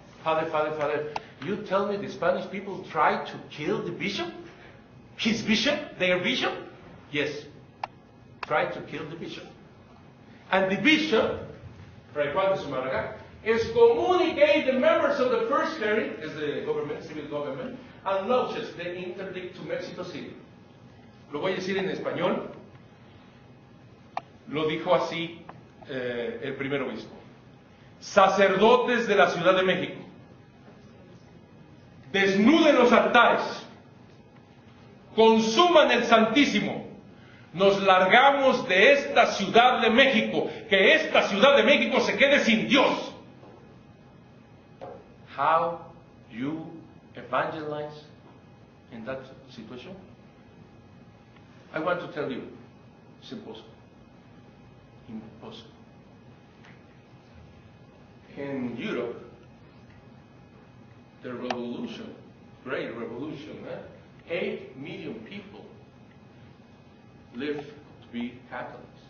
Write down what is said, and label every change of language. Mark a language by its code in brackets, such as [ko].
[en] Father, you tell me the Spanish people tried to kill the bishop? His bishop? Their bishop? Yes. Tried to kill the bishop. And the bishop, Fray Juan de Zumarraga, excommunicate the members of the first cleric, as the government, civil government, and launches the interdict to Mexico City. [es] Lo voy a decir en español. Lo dijo así el primer obispo. Sacerdotes de la Ciudad de México, desnuden los altares, consuman el Santísimo, nos largamos de esta Ciudad de México, que esta Ciudad de México se quede sin Dios. [en] How you evangelize in that situation? I want to tell you, it's impossible. Impossible. In Europe, the revolution, great revolution, 8 million people live be Catholics.